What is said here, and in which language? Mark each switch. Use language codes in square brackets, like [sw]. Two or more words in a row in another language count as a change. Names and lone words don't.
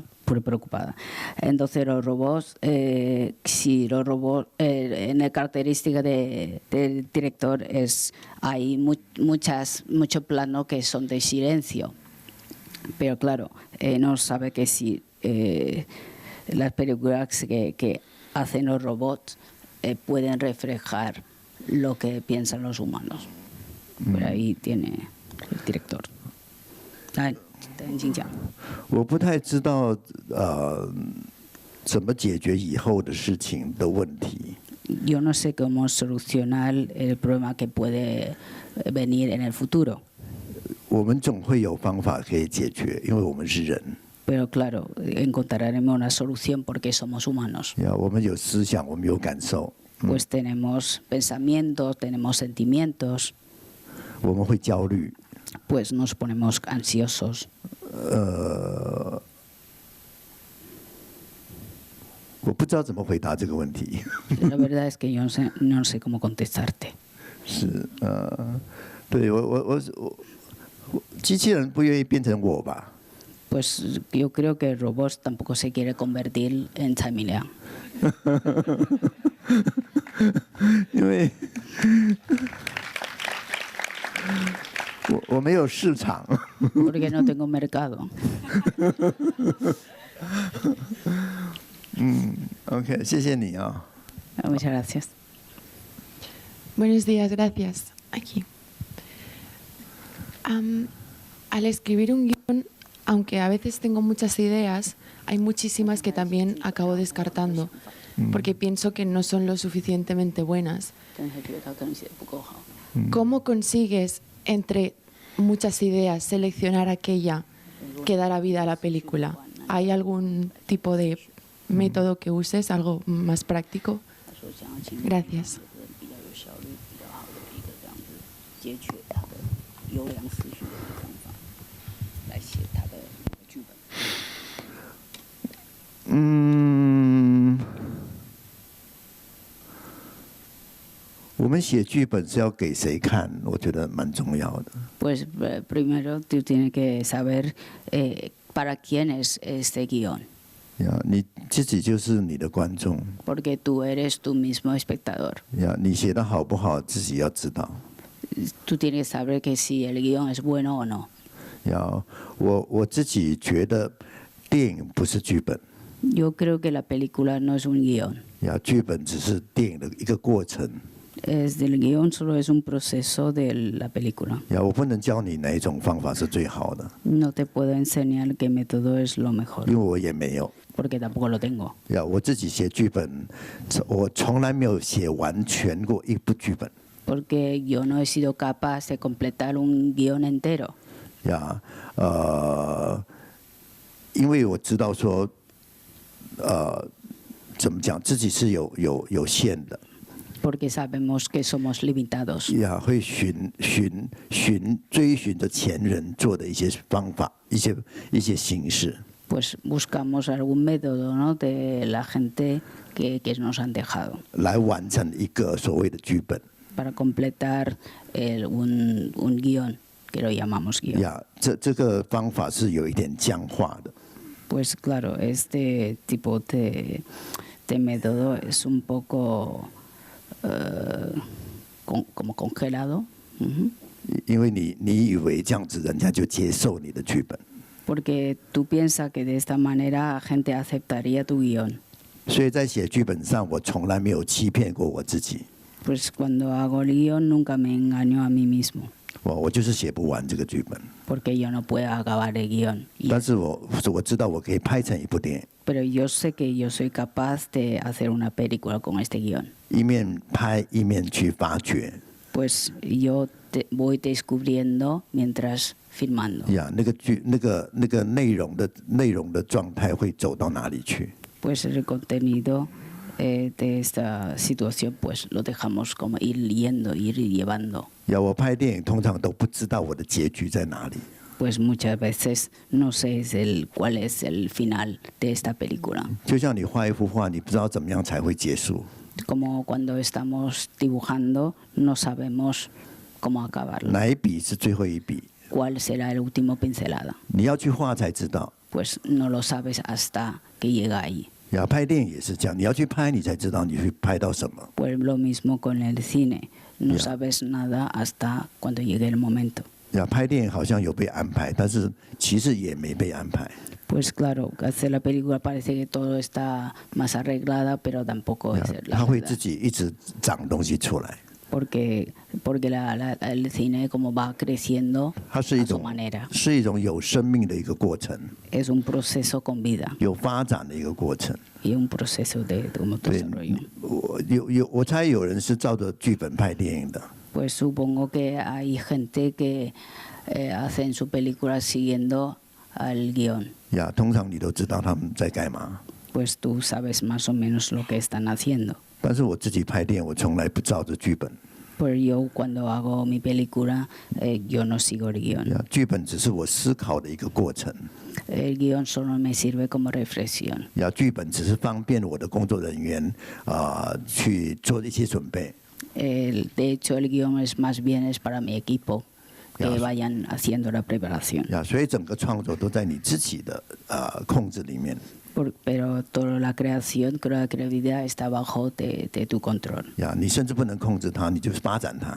[es] Entonces los robots, si los robots, en la característica del director hay muchos planos que son de silencio, pero claro, no sabe que si las películas que hacen los robots pueden reflejar lo que piensan los humanos. Por ahí tiene el director. [zh] 我不太知道怎么解决以后的事情的问题。 [es] Yo no sé cómo solucionar el problema que puede venir en el futuro. [zh] 我们总会有方法可以解决，因为我们是人。 [es] Pero claro, encontraremos una solución porque somos humanos. [zh] 我们有思想，我们有感受。 [es] Pues tenemos pensamientos, tenemos sentimientos. [zh] 我们会焦虑。 [es] Pues nos ponemos ansiosos. [zh] 我不知道怎么回答这个问题。 [es] La verdad es que yo no sé cómo contestarte. [zh] 是对我机器人不愿意变成我吧？ [es] Pues yo creo que el robot tampoco se quiere convertir en Tsai Liang. [zh] 因为我没有市场。 [es] Porque no tengo mercado. [zh] OK， 谢谢你啊。 [es] Muchas gracias. Buenos días, gracias. Aquí. Al escribir un guión, aunque a veces tengo muchas ideas, hay muchísimas que también acabo descartando, porque pienso que no son lo suficientemente buenas. ¿Cómo consigues, entre muchas ideas, seleccionar aquella que dará vida a la película? ¿Hay algún tipo de método que uses, algo más práctico? Gracias. Mm. [zh] 我们写剧本是要给谁看？我觉得蛮重要的。 [es] Pues primero tú tienes que saber para quién es este guión. [zh] 你自己就是你的观众。 [es] Porque tú eres tu mismo espectador. [zh] 你写的好不好，自己要知道。 [es] Tú tienes que saber que si el guión es bueno o no. [zh] 我自己觉得电影不是剧本。 [es] Yo creo que la película no es un guión. [zh] 剧本只是电影的一个过程。 [es] Es del guión, solo es un proceso de la película. [zh] 我不能教你哪一种方法是最好的， [es] No te puedo enseñar qué método es lo mejor, [zh] 因为我也没有。 [es] porque tampoco lo tengo. [zh] 我自己写剧本，我从来没有写完全过一部剧本。 [es] Porque yo no he sido capaz de completar un guión entero. [zh] 因为我知道说，怎么讲，自己是有限的。 [es] Porque sabemos que somos limitados. [zh] 会追寻着前人做的一些方法，一些形式。 [es] Pues buscamos algún método, ¿no? De la gente que nos han dejado. [zh] 来完成一个所谓的剧本。 [es] Para completar un guión, que lo llamamos guión. [zh] 这个方法是有一点僵化的。 [es] Pues claro, este tipo de método es un poco como congelado. [zh] 因为你以为这样子人家就接受你的剧本。 [es] Porque tú piensas que de esta manera gente aceptaría tu guión. [zh] 所以在写剧本上，我从来没有欺骗过我自己。 [es] Pues cuando hago el guión nunca me engaño a mí mismo. [zh] 我就是写不完这个剧本。 [es] Porque yo no puedo acabar el guión. [zh] 但是我知道我可以拍成一部电影。 [es] Pero yo sé que yo soy capaz de hacer una película con este guión. [zh] 一面拍一面去发掘。 [es] Pues yo voy descubriendo mientras filmando. [zh] 那个内容的状态会走到哪里去？ [es] Pues el contenido de esta situación pues lo dejamos como ir yendo, ir llevando. [zh] 我拍电影通常都不知道我的结局在哪里。 [es] Pues muchas veces no sé cuál es el final de esta película. [zh] 就像你画一幅画，你不知道怎么样才会结束。 [es] Como cuando estamos dibujando, no sabemos cómo acabarlo. [zh] 哪一笔是最后一笔？ [es] ¿Cuál será el último pincelada? [zh] 你要去画才知道。 [es] Pues no lo sabes hasta que llega ahí. [zh] 拍电影也是这样，你要去拍，你才知道你会拍到什么。 [es] Pues lo mismo con el cine. No sabes nada hasta cuando llegue el momento. [zh] 拍电影好像有被安排，但是其实也没被安排。 [es] Pues claro, hacer la película parece que todo está más arreglada, pero tampoco es la [zh] 它会 [es] verdad. [zh] 自己一直长东西出来。 [es] Porque el cine como va creciendo [zh] 它是 [es] a [zh] 一 [es] su [zh] 种 [es] manera. [zh] 是一种有生命的一个过程， [es] Es un proceso con vida [zh] 有发展的一个过程。 [es] y un proceso de como desarrollo. [zh] 我猜有人是照着剧本拍电影的。 [es] Pues supongo que hay gente que hacen su película siguiendo al guión. [zh] 通常你都知道他们在干嘛。 [es] Pues tú sabes más o menos lo que están haciendo. [zh] 但是我自己拍电影，我从来不照着剧本。 [es] Pero yo cuando hago mi película, yo no sigo el guión. [zh] 剧本只是我思考的一个过程。 [es] El guión solo me sirve como reflexión. [zh] 剧本只是方便我的工作人员去做一些准备。 [es] De hecho, el guión es más bien es para mi equipo que vayan haciendo la preparación. [zh] 所以整个创作都在你自己的控制里面。 [es] Pero toda la creación, toda la creatividad está bajo de tu control. [zh] 你甚至不能控制它，你就发展它。